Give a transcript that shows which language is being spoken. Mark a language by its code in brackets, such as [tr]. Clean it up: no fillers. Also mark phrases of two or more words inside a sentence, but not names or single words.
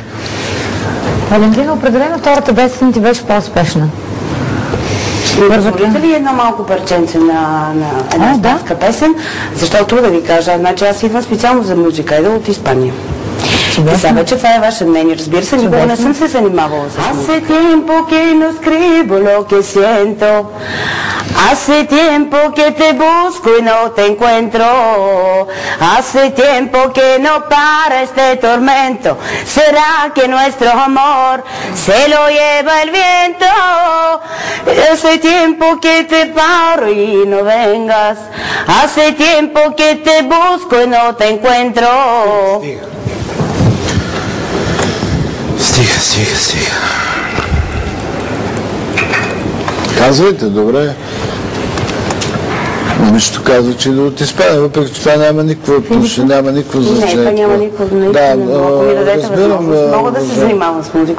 [bg] Валентина, определено втората песен ти беше по-успешна. Позволите ли едно малко парченце на една испанска песен? Защото да ви кажа, значи аз идвам специално за музика, идва от Испания. И сега вече това е ваше мнение, разбира се, никога не съм се занимавала с музика. [es] Hace tiempo que no escribo lo que siento, hace tiempo que te busco y no te encuentro, hace tiempo que no para este tormento, será que nuestro amor se lo lleva el viento, hace tiempo que te paro y no vengas, hace tiempo que te busco y no te encuentro. [bg] Стига. Казвайте, добре. Нищо казва, че да от Испания, въпреки че това няма никакво отношение, няма никакво значение. Не, това няма никакво значение, но ако ми дадете възможност, мога да се занимавам с музика.